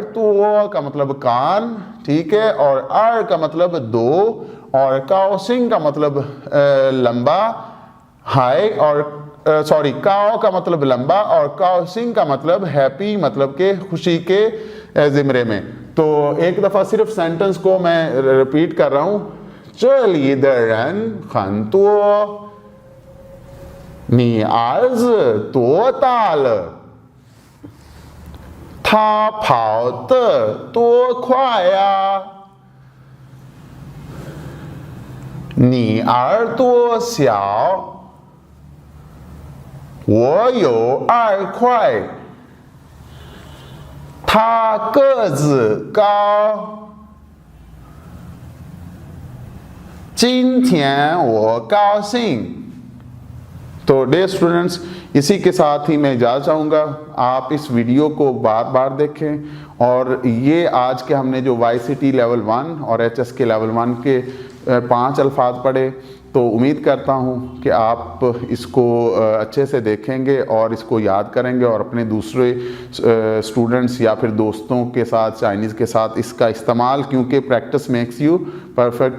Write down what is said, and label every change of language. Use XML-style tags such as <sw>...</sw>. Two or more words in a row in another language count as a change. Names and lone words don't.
<hi>तो का मतलब कान, ठीक है, और आर का मतलब 2, और काओसिंग का मतलब लंबा, हाई, और सॉरी काओ का मतलब लंबा और काओसिंग का मतलब हैप्पी, मतलब के खुशी के ज़िमरे में। तो एक दफ़ा सिर्फ सेंटेंस को मैं रिपीट कर रहा हूँ।</hi> <zh>这里的人很多，你儿子多大了？他跑得多快呀？你儿多小？我有2块。他个子高。今天我高兴।</zh> <hi>तो डियर स्टूडेंट्स, इसी के साथ ही मैं इजाज़त चाहूँगा। आप इस वीडियो को बार बार देखें और ये आज के हमने जो YCT लेवल 1 और HS के लेवल 1 के 5 अल्फाज पढ़े। तो उम्मीद करता हूँ कि आप इसको अच्छे से देखेंगे और इसको याद करेंगे और अपने दूसरे स्टूडेंट्स या फिर दोस्तों के साथ, चाइनीज़ के साथ इसका इस्तेमाल, क्योंकि</hi> <en>practice makes you perfect.</en>